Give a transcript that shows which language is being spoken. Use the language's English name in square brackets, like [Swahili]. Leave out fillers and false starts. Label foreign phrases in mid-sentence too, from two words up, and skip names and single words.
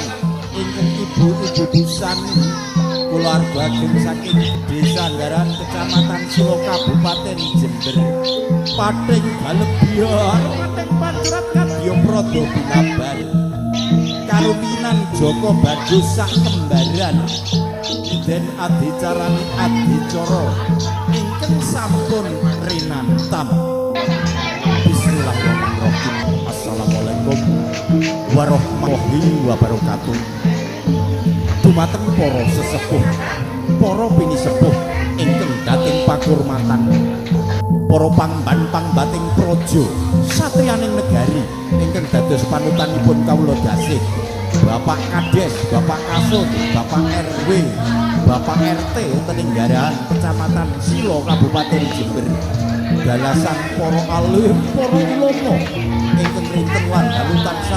[Javanese] ingkang Ibu-ibu Busani keluarga ageng saking Desa Anggaran Kecamatan Silo Kabupaten Jember Pating Galebia Pating Pancrat Kadya Prada Binabar karuminan Joko Bagus sak kembaran den adicarani adicara ingkang sampun rinantam. [Arabic] بسم الله الرحمن الرحيم. السلام عليكم ورحمة الله وبركاته. [Javanese] Dumateng para sesepuh, para pinisepuh ingkang dating pakurmatan, para pangban-pangbating praja satriyaning negari ingkang dados panutanipun kawula dasih Bapak Kades, Bapak Kasut, Bapak RW, Bapak RT Teninggarahan Kecamatan Silo Kabupaten Jember dalasan para alim, para ulama ingkang rinten lan dalu tansah